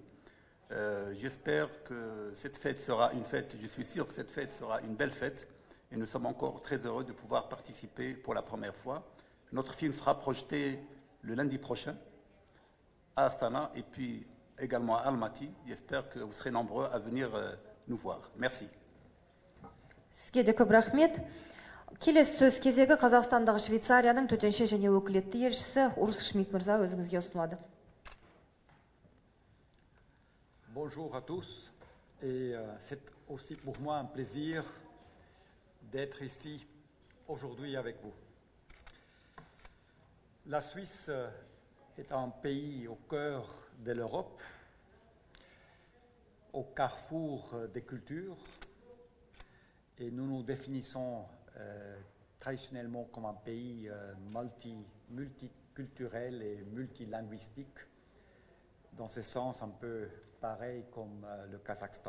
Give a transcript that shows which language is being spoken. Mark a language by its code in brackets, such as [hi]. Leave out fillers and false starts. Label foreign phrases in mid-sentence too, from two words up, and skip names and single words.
[fr] J'espère que cette fête sera une fête, je suis sûr que cette fête sera une belle fête et nous sommes encore très heureux de pouvoir participer pour la première fois. Notre film sera projeté le lundi prochain à Astana et puis également à Almaty. J'espère que vous serez nombreux à venir nous voir. Merci. [kk] Сізге де көп рахмет. Келесі сөз кезегі Қазақстандағы Швейцарияның төтенше және өкілетті елшісі Урс Шмидт мырза, өзіңізге ұсынылады. [fr] Bonjour à tous et c'est aussi pour moi un plaisir d'être ici aujourd'hui avec vous. La Suisse est un pays au cœur de l'Europe, au carrefour des cultures, et nous nous définissons traditionnellement comme un pays multiculturel et multilinguistique, dans ce sens un peu pareil comme le Kazakhstan.